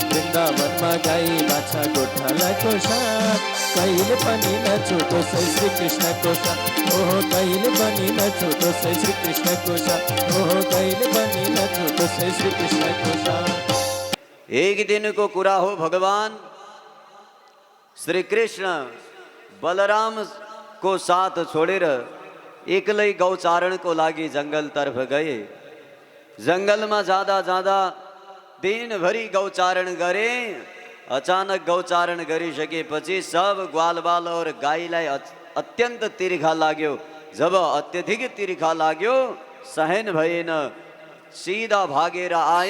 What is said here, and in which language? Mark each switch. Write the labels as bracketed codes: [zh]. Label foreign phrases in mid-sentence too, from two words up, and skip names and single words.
[ne] वृंदावन में गाई बाछा गोठाला को साथ, कहिले पनि न छुटोस् श्री कृष्ण को साथ। ओहो कहिले पनि न छुटोस् श्री कृष्ण को साथ, ओहो कहिले पनि न छुटोस् श्री कृष्ण को साथ। एक दिन को कुरा हो, भगवान श्री कृष्ण बलराम को साथ छोडेर एक्लै गौचारण को लागि जंगल तरफ गए। जंगल में जाँदा जाँदा दिनभरि गौचारण गरे। अचानक गौचारण गरिसकेपछि सब ग्वालबाल और गाईलाई अत्यन्त तिर्खा लाग्यो। जब अत्यधिक तिर्खा लाग्यो सहन भएन, सिधा भागेर आए।